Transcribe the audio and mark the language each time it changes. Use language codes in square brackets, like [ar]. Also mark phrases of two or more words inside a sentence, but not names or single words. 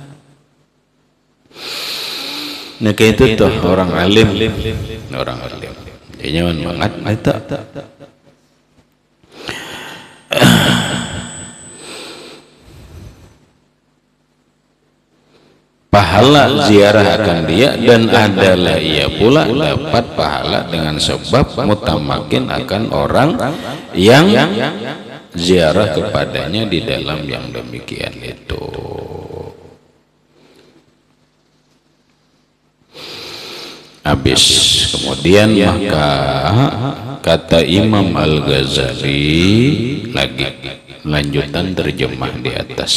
[id] Nah kayak itu tuh orang alim. Dia nyaman banget itu. [ms] Pahala ziarah akan dia, dan adalah ia pula dapat pahala dengan sebab mutamakin akan orang yang ziarah kepadanya di dalam yang demikian itu. [id] Habis kemudian maka kata Imam Al-Ghazali lagi lanjutan terjemah di atas.